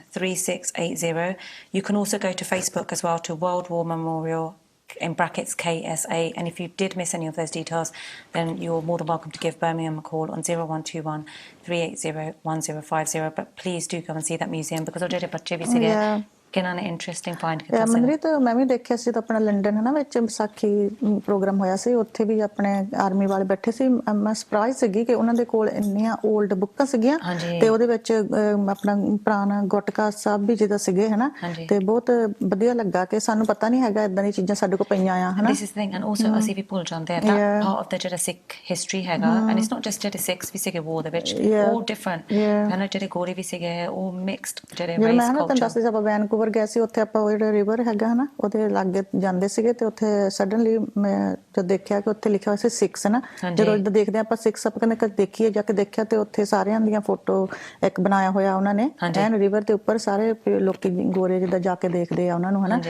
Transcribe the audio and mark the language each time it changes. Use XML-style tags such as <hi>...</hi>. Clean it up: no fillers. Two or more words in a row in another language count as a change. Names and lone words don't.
<en>You can also go to Facebook as well to World War Memorial in brackets KSA. And if you did miss any of those details, then you're more than welcome to give Birmingham a call on 0121 380 1050. But please do go and see that museum because</en> <pa>ਉਹਦੇ ਬੱਚੇ ਵੀ ਸੀਗੇ ਕਿਹਨਾਂ ਨੇ</pa> <en>interesting find</en> <pa>ਕੀਤਾ ਸੀ। ਮਨਰੀਤ ਮੈਂ ਵੀ ਦੇਖਿਆ ਸੀ ਤਾਂ ਆਪਣਾ ਲੰਡਨ ਹੈ ਨਾ ਵਿੱਚ ਵਿਸਾਖੀ ਪ੍ਰੋਗਰਾਮ ਹੋਇਆ ਸੀ, ਉੱਥੇ ਵੀ ਆਪਣੇ ਆਰਮੀ ਵਾਲੇ ਬੈਠੇ ਸੀ। ਮੈਂ ਸਰਪ੍ਰਾਈਜ਼ ਸੀਗੀ ਕਿ ਉਹਨਾਂ ਦੇ ਕੋਲ ਇੰਨੀਆਂ ਓਲਡ ਬੁੱਕਾਂ ਸੀਗੀਆਂ ਤੇ ਉਹਦੇ ਵਿੱਚ ਆਪਣਾ ਪੁਰਾਣਾ ਗੁਟਕਾ ਸਾਹਿਬ ਵੀ ਜਿਹਦਾ ਸੀਗੇ ਹਨਾ, ਤੇ ਬਹੁਤ ਵਧੀਆ ਲੱਗਾ ਕਿ ਸਾਨੂੰ ਪਤਾ ਨਹੀਂ ਹੈਗਾ ਇਦਾਂ ਦੀਆਂ ਚੀਜ਼ਾਂ ਸਾਡੇ ਕੋਲ ਪਈਆਂ ਆ ਹਨਾ।</pa> <en>This is the thing, and also</en> <pa>ਅਸੀਂ ਵੀ ਭੁੱਲ ਜਾਂਦੇ ਆ</pa> <en>that part of the</en> <pa>ਜਿਹੜਾ ਸਿੱਖ ਹਿਸਟਰੀ ਹੈਗਾ,</pa> <en>and it's not just</en> <pa>ਜਿਹੜੇ ਸਿੱਖਸ ਵੀ ਸੀਗੇ war ਦੇ ਵਿੱਚ,</pa> <en>all different</en> <pa>ਹਨਾ, ਜਿਹੜੇ ਗੋਰੇ ਵੀ ਸੀਗੇ, ਉਹ ਮਿਕਸਡ ਜਿਹੜੇ</pa> <en>race culture।</en> <pa>ਮੈਂ ਤੁਹਾਨੂੰ ਦੱਸਦੀ ਸੀ ਆਪਾਂ ਵੈਨਕੂਵਰ ਗਏ ਸੀ, ਉੱਥੇ ਆਪਾਂ ਉਹ ਜਿਹੜਾ ਰਿਵਰ ਹੈਗਾ ਹਨਾ ਉਹਦੇ ਲਾਗੇ ਜਾਂਦੇ ਸੀਗੇ ਤੇ ਉੱਥੇ ਸਡਨਲੀ ਮੈਂ ਜਦ ਦੇਖਿਆ ਕਿ ਉੱਥੇ ਲਿਖਿਆ ਹੋਇਆ ਸੀ 6 ਨਾ, ਜਦੋਂ ਇੱਦਾਂ ਦੇਖਦੇ ਆਪਾਂ 6 ਆਪਾਂ ਕਹਿੰਦੇ ਕਦੇ ਦੇਖੀਏ ਜਾ ਕੇ ਦੇਖਿਆ ਤੇ ਉੱਥੇ ਸਾਰਿਆਂ ਦੀਆਂ ਫੋਟੋ ਇੱਕ ਬਣਾਇਆ ਹੋਇਆ ਉਹਨਾਂ ਨੇ ਐਨ ਰਿਵਰ ਦੇ ਉੱਪਰ, ਸਾਰੇ ਲੋਕੀ ਗੋਰੇ ਜਿੱਦਾਂ ਜਾ ਕੇ ਦੇਖਦੇ ਆ ਉਹਨਾਂ ਨੂੰ ਹਨਾ।</pa>